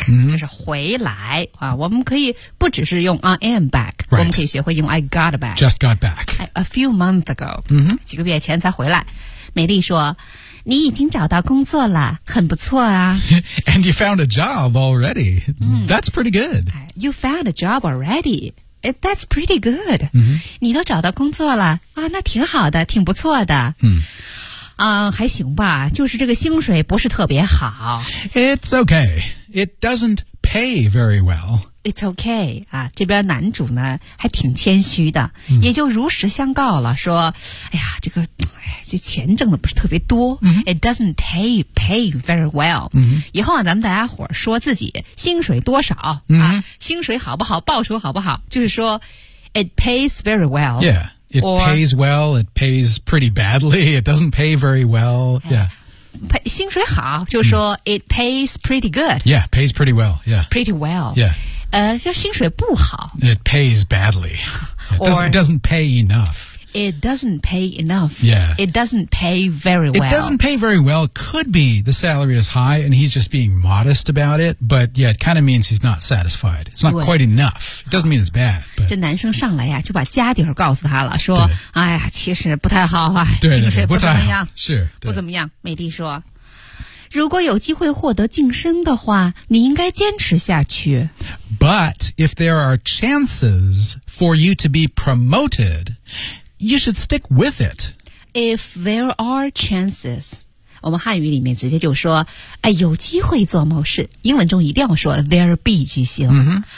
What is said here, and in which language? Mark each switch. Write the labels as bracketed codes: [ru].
[zh] mm-hmm. 就是回来啊。我们可以不只是用 [en] I am back、 right. [zh] 我们可以学会用 [en] I got back Just got back A few months ago、 mm-hmm. [zh] 几个月前才回来美丽说你已经找到工作了很不错啊 [en] And you found a job already、 mm-hmm. That's pretty good You found a job already That's pretty good、 mm-hmm. [zh] 你都找到工作了啊，那挺好的挺不错的嗯、mm. 还行吧就是这个薪水不是特别好。 [en] It's okay. It doesn't pay very well. It's okay. [zh] 啊这边男主呢还挺谦虚的、嗯、也就如实相告了说哎呀这个这钱挣的不是特别多。嗯、 [en] It doesn't pay very well.、嗯、 [zh] 以后啊咱们大家伙说自己薪水多少、嗯、啊薪水好不好报酬好不好就是说 , [en] it pays very well. Yeah. It pays well, it pays pretty badly, it doesn't pay very well, yeah. [zh] 薪水好就是说、mm. [en] it pays pretty good. Yeah, pays pretty well, yeah. Pretty well. Yeah. [zh] 就薪水不好。 [en] It pays badly. It doesn't pay enough. It doesn't pay enough. Yeah. It doesn't pay very well. It doesn't pay very well, could be the salary is high and he's just being modest about it, but yeah, it kind of means he's not satisfied. It's not quite enough. It doesn't mean it's bad. [zh] 这男生上来呀就把家底儿告诉他了说哎呀其实不太好啊对对薪水不怎么样是不怎么样美丽说如果有机会获得晋升的话你应该坚持下去 [en] But if there are chances for you to be promoted you should stick with it If there are chances [zh] 我们汉语里面直接就说哎，有机会做某事英文中一定要说 there be 句型、 mm-hmm.